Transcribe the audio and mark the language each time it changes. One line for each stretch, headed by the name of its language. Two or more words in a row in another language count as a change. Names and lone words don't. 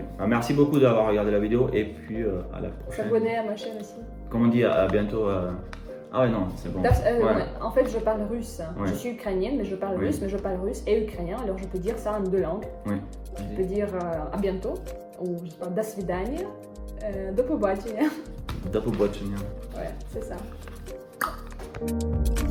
French: Merci beaucoup d'avoir regardé la vidéo et puis à la prochaine. S'abonner à ma chaîne aussi. Comme on dit, à bientôt. Ah ouais, non, c'est bon. En fait, je parle russe. Ouais. Je suis ukrainienne, mais je parle russe, mais je parle russe et ukrainien. Alors je peux dire ça en 2 langues. Oui. Je peux dire à bientôt, ou je sais pas,
Russian: до свидания,
Ukrainian: до побачення. До побачення.
French: Ouais, c'est ça.